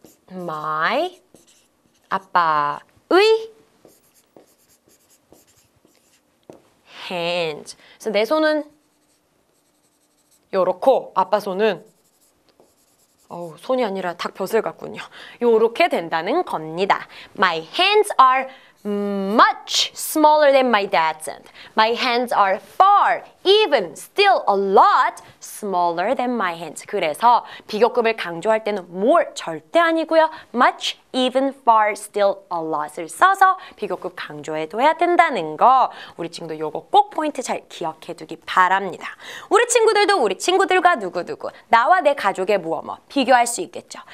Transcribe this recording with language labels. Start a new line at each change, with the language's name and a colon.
English: my
Korean: 아빠의
English: hand.
Korean: 그래서 내 손은 요렇고 아빠 손은 손이 아니라 닭벼슬 같군요. 요렇게 된다는 겁니다.
English: My hands are much smaller than my dad's hand. My hands are far, even, still a lot smaller than my hands.
Korean: 그래서 비교급을 강조할 때는 more 절대 아니고요. much, even, far, still, a lot을 써서 비교급 강조해둬야 된다는 거. 우리 친구들 요거 꼭 포인트 잘 기억해두기 바랍니다. 우리 친구들도 우리 친구들과 누구누구, 나와 내 가족의 뭐뭐 비교할 수 있겠죠.